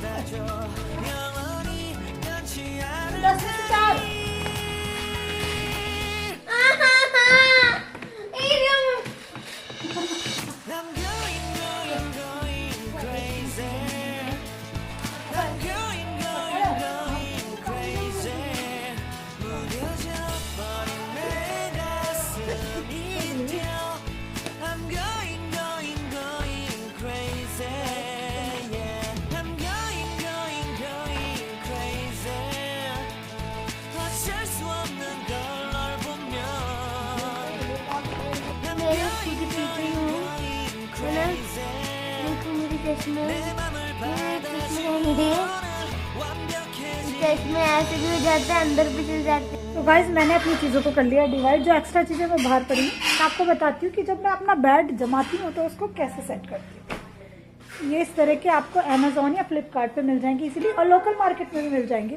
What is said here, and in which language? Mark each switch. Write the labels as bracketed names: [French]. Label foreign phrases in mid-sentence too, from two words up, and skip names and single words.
[Korean] 줘 영원히 변치 않을 [Hindi] 10 में से 4 [English] I'm going, going, going crazy. I'm going, going, going crazy. [Korean] 무뎌져 버린 내 가슴이 뛰어. [English] I'm going, going, going crazy. Yeah. I'm going, going, going crazy. [Korean] 어쩔 수 없는 걸 널 보면. [English] I'm [Hindi] मेरे [English] going, [Hindi] खुद पीछे [English] going, [Hindi] हूँ [English] going [Hindi] है ना [English] crazy. [Hindi] देखो मेरी चश्मे [Korean] 내 맘을 [Hindi] चश्मे नहीं है [Korean] 완벽해진 [Hindi] चश्मे ऐसे भी हो जाते हैं अंदर भी चल जाते हैं। तो गाइज मैंने अपनी चीज़ों को कर लिया डिवाइड। जो एक्स्ट्रा चीज़ें मैं बाहर पड़ी हैं मैं आपको बताती हूँ कि जब मैं अपना बेड जमाती हूँ तो उसको कैसे सेट करती हूँ। ये इस तरह के आपको अमेजोन या फ्लिपकार्ट पे मिल जाएंगे इजीली, और [English] local market [Hindi] में भी मिल जाएंगे।